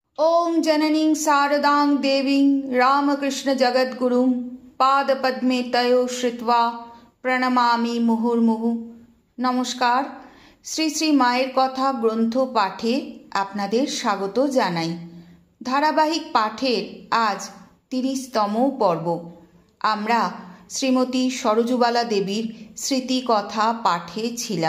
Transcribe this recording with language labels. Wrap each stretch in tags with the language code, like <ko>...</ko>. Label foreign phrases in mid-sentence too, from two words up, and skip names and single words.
<sa>ओम जननीं शारदां देवीं रामकृष्ण जगद्गुरुं पादपद्मे तयो श्रित्वा प्रणमामि मुहुर्मुहु।</sa> <bn>নমস্কার। শ্রী শ্রী মায়ের কথা গ্রন্থ পাঠে আপনাদের স্বাগত জানাই। ধারাবাহিক পাঠের আজ ৩০তম পর্ব। আমরা শ্রীমতী সরজুবালা দেবীর স্মৃতিকথা পাঠে ছিলাম।</bn>